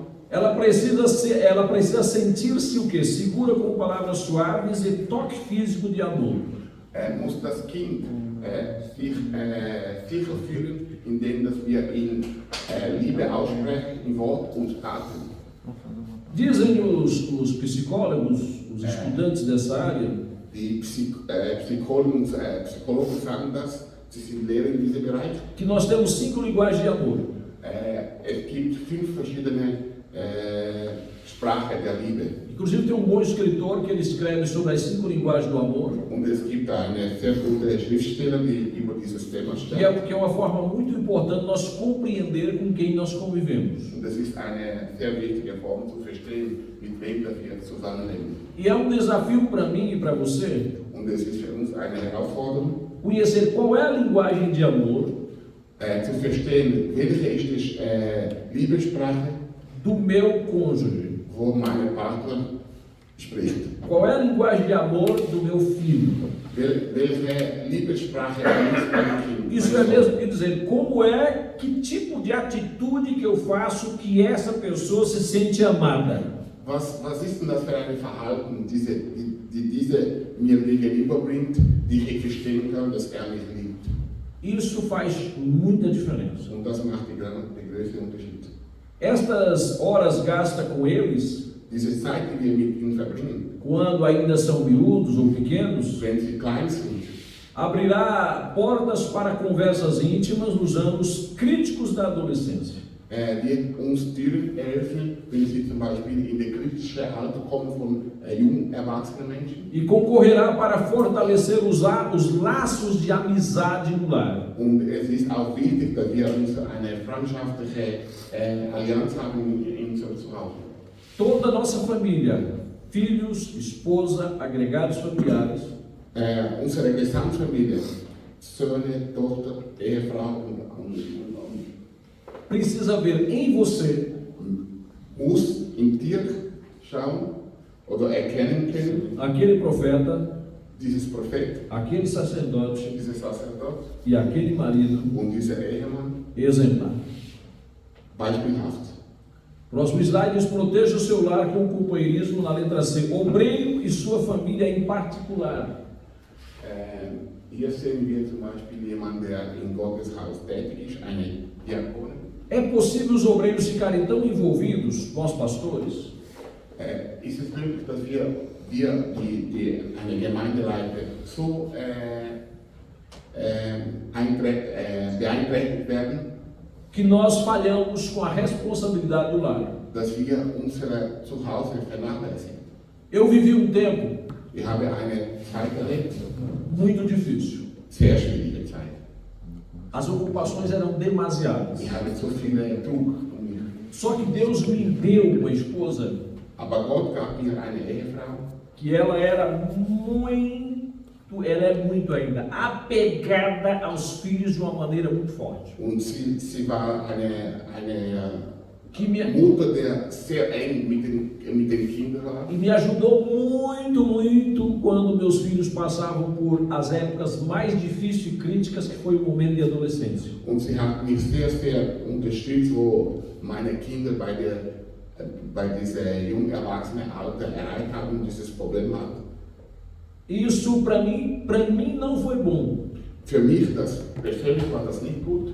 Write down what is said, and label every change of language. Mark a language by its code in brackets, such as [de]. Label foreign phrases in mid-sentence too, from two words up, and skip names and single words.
[pt] ela precisa sentir-se o quê? Segura com palavras suaves e toque físico de amor. [de] muss das Kind sich sicher fühlen, indem dass wir ihn Liebe aussprechen in Wort und Taten. [pt] Dizem os psicólogos, os estudantes dessa área, [de] Die Psychologen sagen das, sie sind Lehrer in diesem Bereich. [pt] que nós temos 5 linguagens de amor. [de] Es gibt 5 verschiedene Sprachen der Liebe. [pt] Inclusive tem um bom escritor que ele escreve sobre as 5 linguagens do amor, [de] Und es gibt eine sehr gute Schriftsteller, die über dieses Thema schreiben. [pt] que é uma forma muito importante nós compreender com quem nós convivemos. [de] Und es ist eine sehr wichtige Form zu verstehen, mit wem wir zusammenleben. [pt] E é um desafio para mim e para você [de] Und es ist für uns eine Herausforderung, [pt] conhecer qual é a linguagem de amor [de] zu verstehen, welche ist die Liebessprache, [pt] do meu cônjuge. [de] wo mein Partner spricht. [pt] Qual é a linguagem de amor do meu filho? [de] Welche Liebessprache ist mein Kind? [pt] Isso é mesmo que dizer, como é, que tipo de atitude que eu faço que essa pessoa se sente amada? [de] Was ist denn das für ein Verhalten, die diese mir gegenüberbringt, die ich verstehen kann, dass mich liebt? [pt] Isso faz muita diferença. [de] Und das macht den größten Unterschied. [pt] Estas horas gastas com eles, [de] Diese Zeit, die wir mit ihnen verbringen, [pt] quando ainda são miúdos ou pequenos, [de] wenn sie klein sind, [pt] abrirá portas para conversas íntimas nos anos críticos da adolescência. [de] wird uns Türen eröffnen, wenn sie zum Beispiel in die kritische Alter kommen von jungen, erwachsenen Menschen. [pt] E concorrerá para fortalecer os laços de amizade no lar. [de] Und es ist auch wichtig, dass wir uns eine freundschaftliche Allianz haben in unserem Zuhause. [pt] Toda a nossa família, filhos, esposa, agregados familiares, [de] Unsere Gesamtfamilie, Söhne, Tochter, Ehefrau und [pt] precisa ver em você [de] muss in dir schauen oder erkennen können, [pt] aquele profeta, [de] dieses Prophet, [pt] aquele sacerdote [de] dieser Sacerdot [pt] e aquele marido [de] und dieser Ehemann [pt] exemplar. [de] beispielhaft. [pt] Próximo slide diz: proteja o seu lar com companheirismo, na letra C. Obreiro e sua família em particular. [de] Hier sehen wir zum Beispiel jemanden, der in Gottes Haus tätig ist, eine Diakonin. [pt] É possível os obreiros ficarem tão envolvidos com os pastores [de] Ist es möglich, dass wir eine Gemeindeleiter so beeinträchtigt werden, [pt] que nós falhamos com a responsabilidade do lar? [de] dass wir unsere Zuhause vernachlässigen? [pt] Eu vivi tempo [de] Ich habe eine Zeit erlebt, [pt] muito difícil. [de] sehr schwierige Zeit. [pt] As ocupações eram demasiadas. [de] Ich habe zu viel Druck um mich. [pt] Só que Deus me deu uma esposa [de] Aber Gott gab mir eine Ehefrau, [pt] que ela é muito ainda apegada aos filhos de uma maneira muito forte. [de] und sie war eine [pt] Que me, [de] Mutter, der sehr eng mit den Kindern war. [pt] e me ajudou muito, muito quando meus filhos passavam por as épocas mais difíceis e críticas, que foi o momento de adolescência. [de] Und sie hat mich sehr, sehr unterstützt, wo meine Kinder bei dieser jungen Erwachsenen Alter erreicht haben und dieses Problem hatten. [pt] Isso para mim não foi bom. [de] Für mich persönlich war das nicht gut,